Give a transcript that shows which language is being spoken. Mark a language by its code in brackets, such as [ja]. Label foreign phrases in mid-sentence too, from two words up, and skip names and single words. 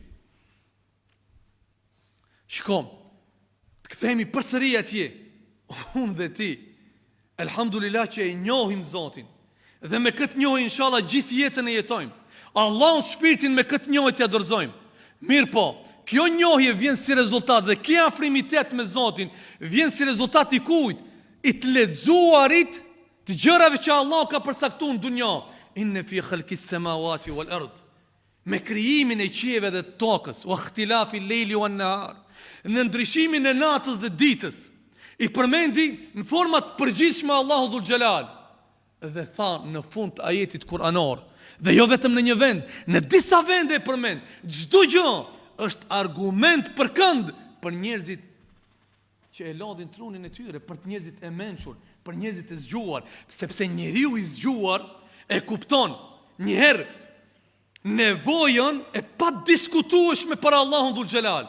[sq] Shkom, të kthehemi përsëri atje, unë dhe ti, elhamdulillah që e njohim Zotin, dhe me këtë njohje inshallah gjithë jetën e jetojmë. Allahut shpirtin me këtë njohje t'ia dorëzojmë. Mirë po, kjo njohje vjen si rezultat dhe kjo afrimitet me Zotin vjen si rezultat i kujt? I të lexuarit të gjërave që Allah ka përcaktuar në dunjë. [ar] إن في خلق السماوات والأرض. [sq] Me krijimin e qiejve dhe tokës, [ar] واختلاف الليل والنهار. [sq] Në ndryshimin e natës dhe ditës. I përmendi në forma të përgjithshme Allahu [ar] ذو الجلال. [sq] Dhe tha në fund të ajetit kuranor, dhe jo vetëm në një vend, në disa vende e përmend, çdo gjë është argument për kënd për njerëzit që e lodhin trunin e tyre, për njerëzit e mençur, për njerëzit e zgjuar, sepse njeriu i zgjuar e kupton njëherë nevojën e pa diskutueshme për Allahun [ar] ذو الجلال.